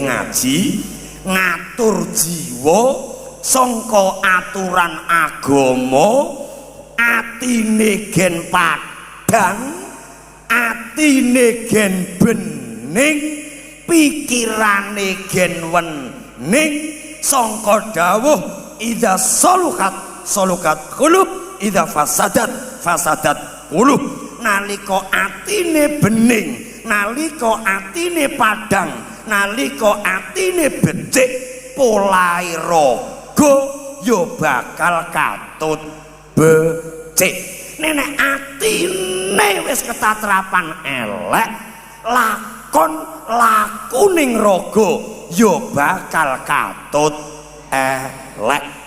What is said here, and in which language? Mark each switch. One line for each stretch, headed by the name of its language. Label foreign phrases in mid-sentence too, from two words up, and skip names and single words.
Javanese: ngaji ngatur jiwa sangka aturan agama atine gen padang atine gen bening pikirane gen wening sangka dawuh
Arabic: إذا صلحت القلوب إذا فسدت القلوب.
Javanese: Nalika atine bening, nalika atine padang, nalika atine becik polahe raga ya bakal katut becik. Nek atine wis ketatrapan elek laku ning raga ya bakal katut elek.